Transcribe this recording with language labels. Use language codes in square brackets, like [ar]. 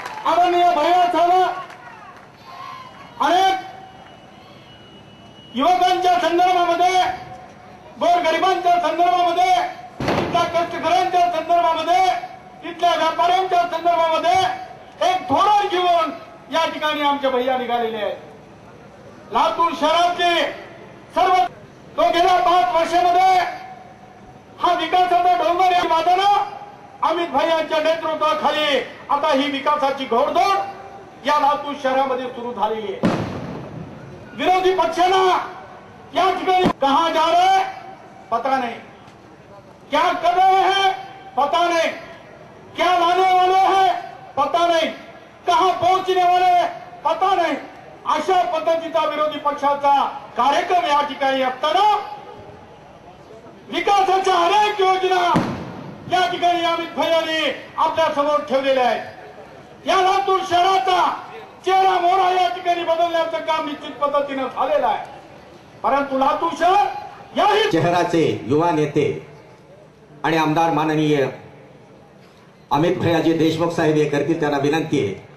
[mr] आदरणीय भैया साहेब अनेक युवकांच्या संदर्भामध्ये, गोरगरिबांच्या संदर्भामध्ये, इथल्या कष्टकऱ्यांच्या संदर्भामध्ये, इथल्या व्यापाऱ्यांच्या संदर्भामध्ये एक धोरण घेऊन या ठिकाणी आमचे भैया निघालेले आहेत। लातूर शहरातले सर्व तो गेल्या 5 वर्षामध्ये हा विकासाचा डोंगर या वादानं अमित भैयांच्या नेतृत्वाखाली आता ही विकासाची घोडदौड या लातूर शहरामध्ये सुरू झालेली आहे। विरोधी पक्षांना या ठिकाणी [hi] कहां जा रहे हैं पता नहीं, क्या कर रहे हैं पता नहीं, क्या लाने वाले हैं पता नहीं, कहां पहुंचने वाले पता नहीं, [mr] अशा पद्धतीचा विरोधी पक्षाचा कार्यक्रम या ठिकाणी असताना विकासाच्या अनेक योजना या ठिकाणी अमित भैयानी आपल्या समोर ठेवलेले आहेत। या लातूर शहराचा चेहरा मोहरा या ठिकाणी बदलण्याचं काम निश्चित पद्धतीनं झालेलं आहे, परंतु लातूर शहर याही शहराचे युवा नेते आणि आमदार माननीय अमित भैयाजी देशमुख साहेब हे करतील त्यांना विनंती आहे।